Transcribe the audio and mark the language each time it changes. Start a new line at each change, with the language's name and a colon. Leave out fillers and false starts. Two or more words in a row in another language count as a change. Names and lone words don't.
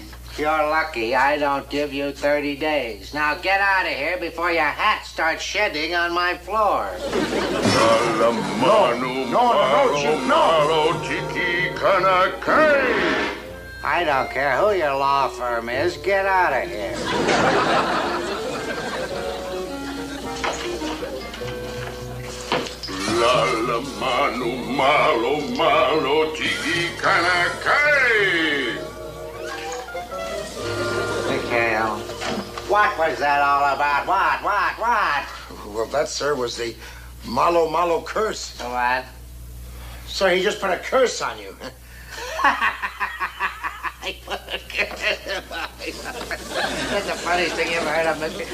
English: You're lucky I don't give you 30 days. Now get out of here before your hat starts shedding on my floor. I don't care who your law firm is. Get out of here. La la manu malo malo tiki kanakai. McHale, what was that all about? What? Well, that, sir, was the Malo Malo curse. What? Sir, he just put a curse on you. That's the funniest thing you ever heard of, Mr.